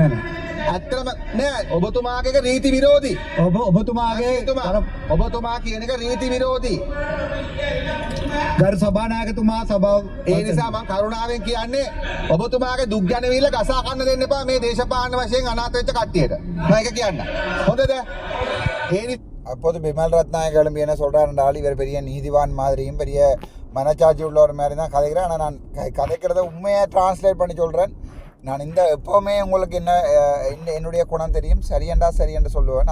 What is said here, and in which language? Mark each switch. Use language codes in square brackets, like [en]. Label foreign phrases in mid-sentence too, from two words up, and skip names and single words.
[si] නෑ ඇත්තම නෑ ඔබතුමාගේ එක රීති විරෝධී. ඔබතුමා කියන එක රීති විරෝධී. ගරු සභානායකතුමා සභාව ඒ නිසා මම කරුණාවෙන් කියන්නේ ඔබතුමාගේ දුක් ගැනවිල්ල ගසා කන්න දෙන්න එපා මේ දේශපාලන වශයෙන් අනාථ වෙච්ච කට්ටියට. මම ඒක කියන්න. හොඳද? [ta] அப்போது பிமல் ரத்நாயக் எழும்பி என்ன சொல்கிறாருன்றால் இவர் பெரிய நீதிவான் மாதிரியும் பெரிய மனச்சாட்சி உள்ளவர் மாதிரி தான் கதைக்கிறேன். ஆனால் நான் கதைக்கிறத உண்மையாக டிரான்ஸ்லேட் பண்ணி சொல்கிறேன். நான் எப்போவுமே உங்களுக்கு என்னுடைய குணம் தெரியும். சரி என்று சொல்லுவேன்.